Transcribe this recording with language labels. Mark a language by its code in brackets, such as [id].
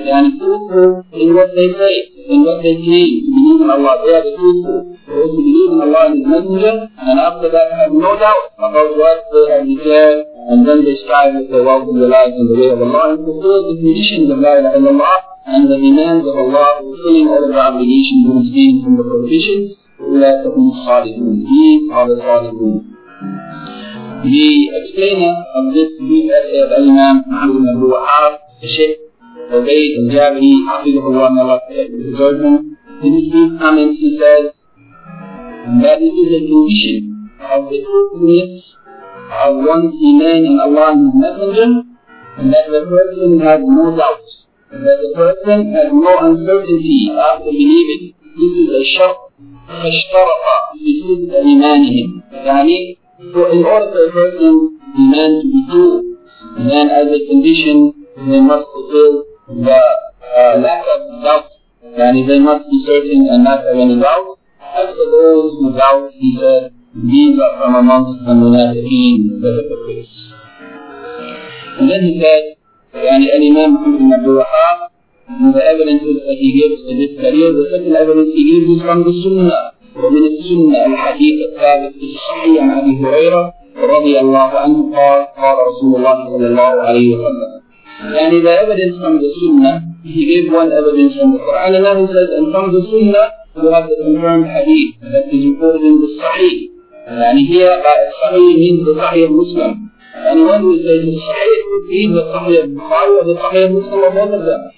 [en] They are truthful in what they say, in what they claim to believe in Allah. They are the truthful. Those who believe in Allah and His Messenger, and after that have no doubt about what they have declared, and then they strive with their wealth and their lives in the way of Allah, and fulfill the conditions of La ilaha illallah, and the demands of Allah, fulfilling all of the obligations and schemes and the prohibitions. [ar] أُولَٰئِكَ هُمُ الصَّادِقُونَ, [en] these are the [ar] صَادِقُونَ. [en] The explainer of this brief essay of Al-Imam Muhammad ibn Abu'l-Wahhab, the Shaykh Ubayd al-Jabri, hafizahullah wa ta'ala, in his brief comments, he says that it is a condition of the truthfulness of one's iman in Allah and His Messenger, and that the person has no doubt, and that the person has no uncertainty after believing. This is a shart, [ar] fashtaraqa fi sidq imanihim. [en] So in order for a person's iman to be true, then as a condition, they must fulfill the lack of doubt, and they must be certain and not have any doubt. As for those who doubt, he said, these are from amongst the munafiqeen, the hypocrites. And then he said, and Imam Muhammad ibn Abdul-Wahhab, and the evidences that he gives for this career, the second evidence he gives is from the Sunnah. [ar] ومن السنة الحديث الثابت في الصحيح عن أبي هريرة رضي الله عنه قال قال رسول الله صلى الله عليه وسلم. [en] And the evidence from the Sunnah, he gave one evidence from the Quran, and then he says, and from the Sunnah, we have the confirmed hadith that is reported in the Sahih. And here, Sahih means the Sahih of Muslim. And when we say the Sahih, it means the Sahih of Bukhari or the Sahih of Muslim or both of them.